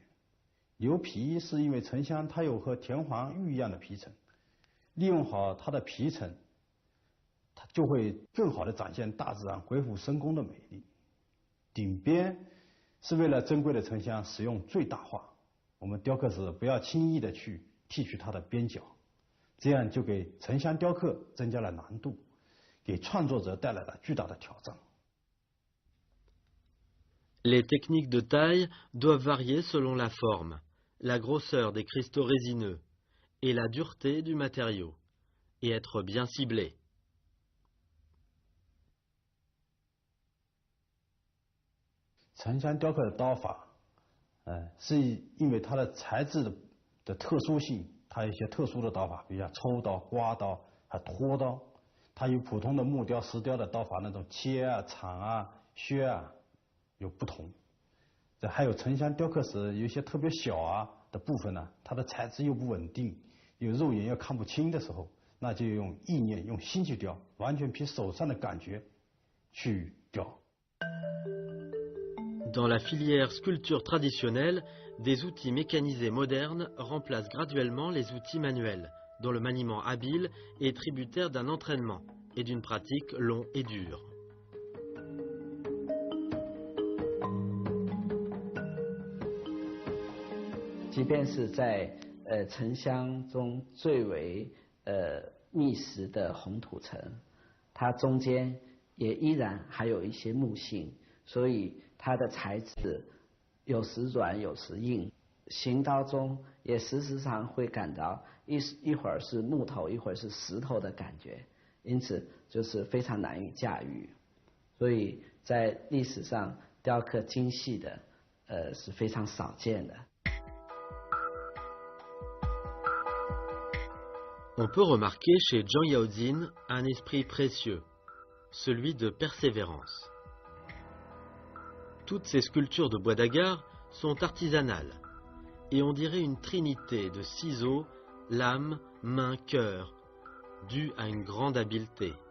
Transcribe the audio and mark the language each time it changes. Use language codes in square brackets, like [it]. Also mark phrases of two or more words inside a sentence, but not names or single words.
[zh] 牛皮是因为沉香它有和田黄玉一样的皮层，利用好它的皮层，它就会更好的展现大自然鬼斧神工的美丽。顶边是为了珍贵的沉香使用最大化，我们雕刻时不要轻易的去剔去它的边角，这样就给沉香雕刻增加了难度，给创作者带来了巨大的挑战。 [fr] Les techniques de taille doivent varier selon la forme, la grosseur des cristaux résineux et la dureté du matériau, et être bien ciblées. [zh] 沉香雕刻的刀法，是因为它的材质的特殊性，它有一些特殊的刀法，比如像抽刀、刮刀、还拖刀，它与普通的木雕、石雕的刀法那种切啊、铲啊、削啊有不同。这还有沉香雕刻时有一些特别小的部分呢，它的材质又不稳定，有肉眼又看不清的时候， 那就用意念、用心去雕，完全凭手上的感觉去雕。 [fr] Dans la filière sculpture traditionnelle, des outils mécanisés modernes remplacent graduellement les outils manuels, dont le maniement habile est tributaire d'un entraînement et d'une pratique long et dure. [zh] 即便是在城乡中最为密实的红土层，它中间也依然还有一些木性，所以它的材质有时软有时硬，行刀中也时常会感到一会儿是木头一会儿是石头的感觉，因此就是非常难以驾驭。所以在历史上雕刻精细的是非常少见的。 [fr] On peut remarquer chez Zhang Yaozin un esprit précieux, celui de persévérance. Toutes ces sculptures de bois d'agar sont artisanales, et on dirait une trinité de ciseaux, lames, mains, cœur, due à une grande habileté.